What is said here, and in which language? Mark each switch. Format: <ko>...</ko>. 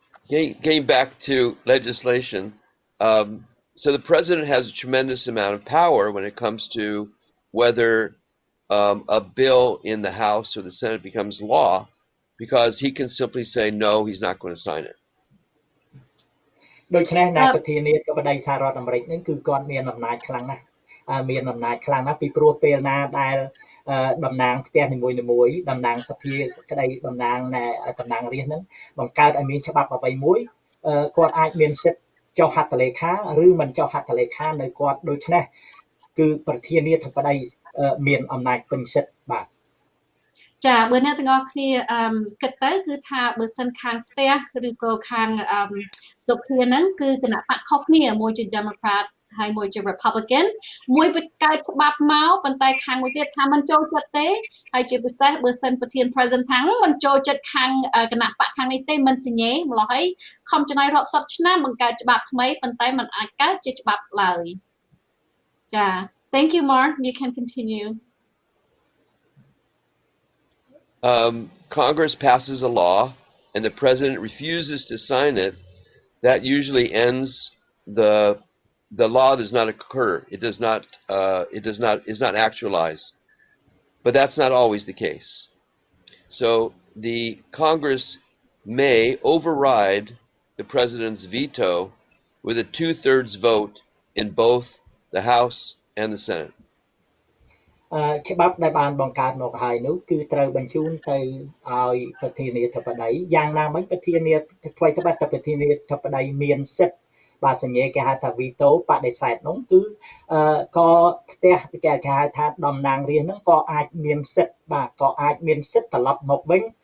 <en>Getting back to legislation, so the president has a tremendous amount of power when it comes to whether a bill in the House or the Senate becomes law, because he can simply say no, he's not going to sign it.</en> <km>ដូច្នេះអ្នកប្រធានាធិបតីសហរដ្ឋអាមេរិកហ្នឹងគឺគាត់មានអំណាចខ្លាំងណាស់មានអំណាចខ្លាំងណាស់ពីព្រោះពេលណាដែលតំណាងផ្ទះនីមួយៗតំណាងសភាក្តីតំណាងតំណាងរាស្ត្រហ្នឹងបង្កើតឲ្យមានច្បាប់អ្វីមួយគាត់អាចមានសិទ្ធិចុះហត្ថលេខាឬមិនចុះហត្ថលេខានៅគាត់ដូច្នេះគឺប្រធានាធិបតីមានអំណាចពេញសិទ្ធិបាទ ចាបើអ្នកទាំងអស់គ្នាគិតទៅគឺថាបើសិនខាងផ្ទះឬក៏ខាងសុភាហ្នឹងគឺគណៈបកខុសគ្នាមួយជា Democrat ហើយមួយជា Republican មួយបង្កើតច្បាប់មកប៉ុន្តែខាងមួយទៀតថាមិនចូលចិត្តទេហើយជាពិសេសបើសិនប្រធាន President ខាងមិនចូលចិត្តខាងគណៈបកខាងនេះទេមិនសញ្ញេម្ល៉េះហើយខំចំណាយរាប់សិបឆ្នាំបង្កើតច្បាប់ថ្មីប៉ុន្តែมันអាចកើតជាច្បាប់ឡើយចា</km> <en>Thank you Mark you can continue Congress passes a law and the president refuses to sign it, that usually ends the law does not occur. It is not actualized. But that's not always the case. So the Congress may override the president's veto with a 2/3 vote in both the House and the Senate.</en> <km>ច្បាប់ដែលបានបង្កើតមកហើយនោះគឺត្រូវបញ្ជូនទៅឲ្យប្រធានាធិបតីយ៉ាងណាមិញប្រធានាថ្មីត្បិតតែប្រធានាធិបតីមានសិទ្ធិបាទសញ្ញាគេហៅថា veto បដិសេធនោះគឺក៏ផ្ទះគេហៅថាតំណាងរាស្ត្រហ្នឹងក៏អាចមានសិទ្ធិបាទក៏អាចមានសិទ្ធិត្រឡប់មកវិញ</km>